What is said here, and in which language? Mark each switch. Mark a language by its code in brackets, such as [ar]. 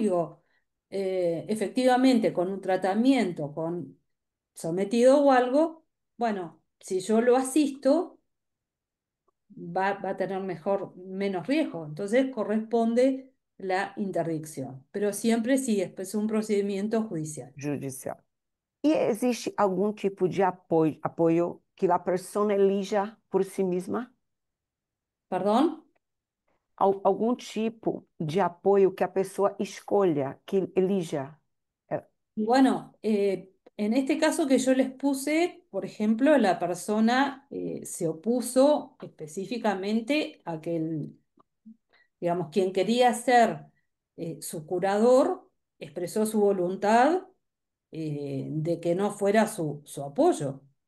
[es] Digo, efectivamente, con un tratamiento, con sometido o algo, bueno, si yo lo asisto, va a tener menos riesgo. Entonces corresponde la interdicción, pero siempre sí, es un procedimiento judicial. Judicial. [pt] E existe algum tipo de apoio que a pessoa [es] elija [pt] por si mesma? [es] ¿Perdón? [pt] Algum tipo de apoio que a pessoa escolha, [es] que elija? [pt] É, [es] Y bueno, en este caso que yo les puse, por ejemplo, la persona se opuso específicamente a que digamos, quien quería ser su curador expresó su voluntad de que no fuera su apoyo.